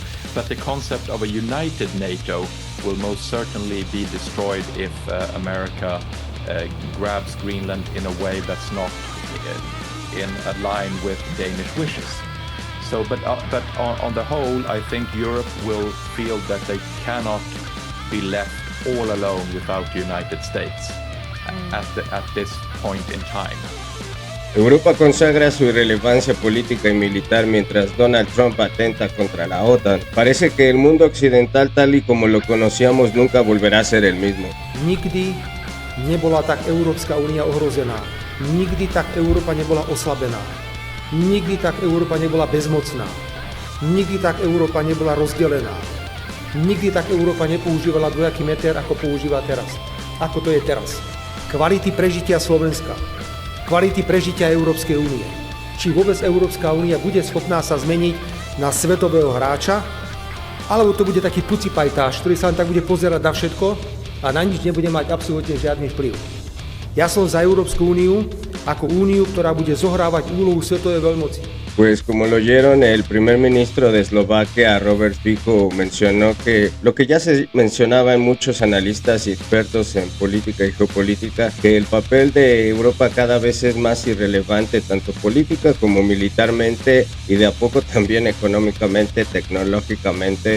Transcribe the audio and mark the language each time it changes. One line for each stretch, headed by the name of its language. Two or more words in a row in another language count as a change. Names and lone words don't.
English: But the concept of a united NATO will most certainly be destroyed if America grabs Greenland in a way that's not in line with Danish wishes. So, but on the whole, I think Europe will feel that they cannot be left all alone without the United States at this point in time.
Spanish: Europa consagra su irrelevancia política y militar mientras Donald Trump atenta contra la OTAN. Parece que el mundo occidental tal y como lo conocíamos nunca volverá a ser el mismo.
Slovak: Nikdy nebola tak Európska únia ohrozená. Nikdy tak Európa nebola oslabená. Nikdy tak Európa nebola bezmocná. Nikdy tak Európa nebola rozdelená. Nikdy tak Európa nepoužívala dvojaký meter, ako používa teraz. Ako to je teraz. Kvality prežitia Slovenska. Kvality prežitia Európskej únie. Či vôbec Európska únia bude schopná sa zmeniť na svetového hráča, alebo to bude taký pucipajtáš, ktorý sa len tak bude pozerať na všetko a na nič nebude mať absolútne žiadny vplyv. Ja som za Európsku úniu ako úniu, ktorá bude zohrávať úlohu svetovej veľmoci.
Spanish: Pues como lo oyeron, el primer ministro de Eslovaquia, Robert Fico, mencionó que lo que ya se mencionaba en muchos analistas y expertos en política y geopolítica, que el papel de Europa cada vez es más irrelevante, tanto política como militarmente y de a poco también económicamente, tecnológicamente.